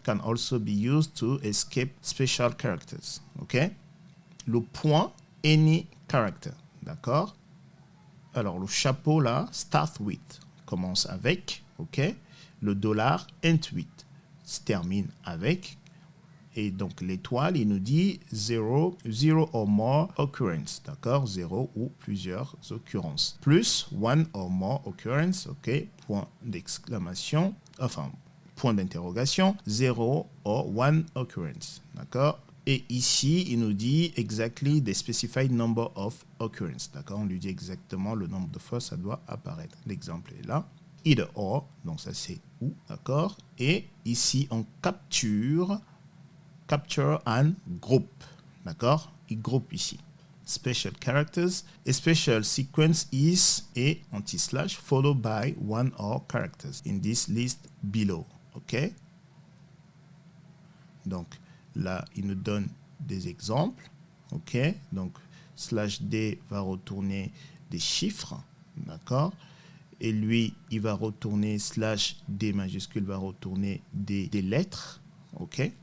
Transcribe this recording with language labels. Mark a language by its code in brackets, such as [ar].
[en] Can also be used to escape special characters. [fr] OK? Le point, [en] any character. [fr] D'accord? Alors, le chapeau, là, [en] start with, [fr] commence avec. OK? Le dollar, [en] end with, [fr] se termine avec. Et donc, l'étoile, il nous dit [en] zero or more occurrence. [fr] D'accord? 0 ou plusieurs occurrences. [en] Plus one or more occurrence. [fr] OK? Point d'exclamation. Enfin, point d'interrogation. [en] 0 or one occurrence. [fr] D'accord? Et ici, il nous dit [en] exactly the specified number of occurrence. [fr] D'accord? On lui dit exactement le nombre de fois ça doit apparaître. L'exemple est là. [en] Either or, [fr] donc ça c'est ou, d'accord? Et ici, on [en] capture and group, [fr] d'accord? Il groupe ici. [en] Special characters. A special sequence is a anti-slash followed by one or characters in this list below. OK? [fr] Donc, là, il nous donne des exemples. OK? Donc, slash D va retourner des chiffres. D'accord? Et lui, il va retourner slash D majuscule va retourner des lettres. OK?